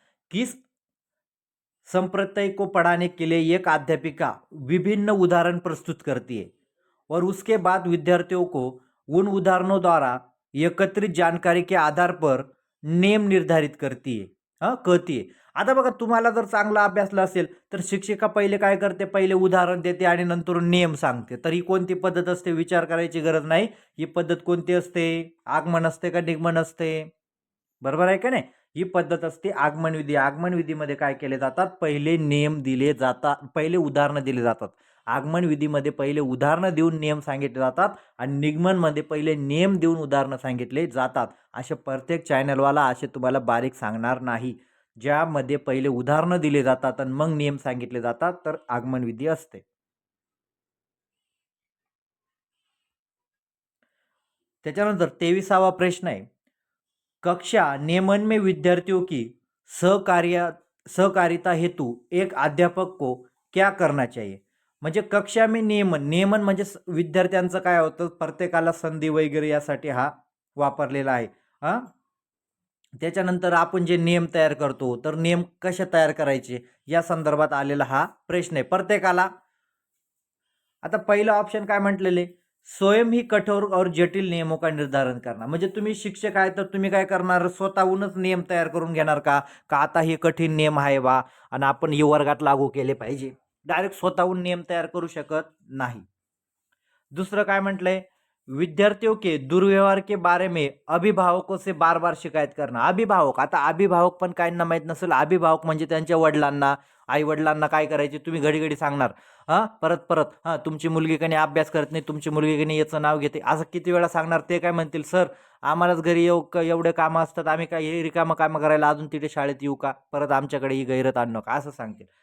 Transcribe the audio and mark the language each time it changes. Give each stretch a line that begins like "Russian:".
Hindi: किस संप्रत्यय को पढ़ाने के लिए एक अध्यापिका विभिन्न उदाहरण प्रस्तुत करती है और उसके बाद विद्यार्थियों को उन उदाहरणों द्वारा एकत्रित जानकारी के आधार पर नेम निर्धारित करती है, कहती है.
Marathi: आता बघा तुम्हाला जर चांगला अभ्यासला असेल तर शिक्षिका पहिले काय करते, पहिले उदाहरण देते आणि नंतर नियम सांगते. तर ही कोणती पद्धत असते, विचार करायची गरज नाही. ही पद्धत कोणती असते, आगमन असते का निगमन असते? बरोबर आहे का नाही? ही पद्धत असते आगमन विधी. आगमन विधीमध्ये काय केले जातात? पहिले नियम दिले जातात, पहिले उदाहरणं दिली जातात. आगमन विधीमध्ये पहिले उदाहरणं देऊन नियम सांगितले जातात आणि निगमनमध्ये पहिले नियम देऊन उदाहरणं सांगितले जातात. असे प्रत्येक चॅनलवाला असे तुम्हाला बारीक सांगणार नाही. ज्यामध्ये पहिले उदाहरणं दिले जातात आणि मग नियम सांगितले जातात, तर आगमन विधी असते. त्याच्यानंतर 23वा प्रश्न आहे.
Hindi: कक्षा नियमन में विद्यार्थियों की सहकार्य सहकारिता हेतु एक अध्यापक को क्या करना चाहिए?
Marathi: म्हणजे
Hindi: कक्षा में नियमन
Marathi: नियमन म्हणजे विद्यार्थ्यांचं काय होतं प्रत्येकाला संधी वगैरे यासाठी हा वापरलेला आहे. हा त्याच्यानंतर आपण जे नियम तयार करतो तर नियम कसे तयार करायचे या संदर्भात आलेला हा प्रश्न आहे प्रत्येकाला. आता पहिलं ऑप्शन काय म्हटलेले,
Hindi: स्वयं ही कठोर और जटिल नियमों का निर्धारण करणार.
Marathi: म्हणजे तुम्ही शिक्षक आहे तर तुम्ही काय करणार, स्वतःहूनच नियम तयार करून घेणार का? का आता हे कठीण नियम आहे बा आणि आपण हे वर्गात लागू केले पाहिजे. डायरेक्ट स्वतःहून नियम तयार करू शकत नाही. दुसरं काय म्हटलंय,
Hindi: विद्यार्थियों के दुर्व्यवहार के बारे में अभिभावकों से बार बार शिकायत करना.
Marathi: अभिभावक, आता अभिभावक पण काहींना माहित नसेल, अभिभावक म्हणजे त्यांच्या वडिलांना, आई वडिलांना काय करायचे तुम्ही घडी घडी सांगणार. परत परत तुमची मुलगी काही अभ्यास करत नाही, तुमची मुलगी काही याचं नाव घेते, असं किती वेळा सांगणार. ते काय म्हणतील, सर आम्हालाच घरी एवढे कामं असतात, आम्ही काय हे रिकामं कामं करायला अजून तिथे शाळेत येऊ का, परत आमच्याकडे ही गैरत आणू नका असं सांगतील.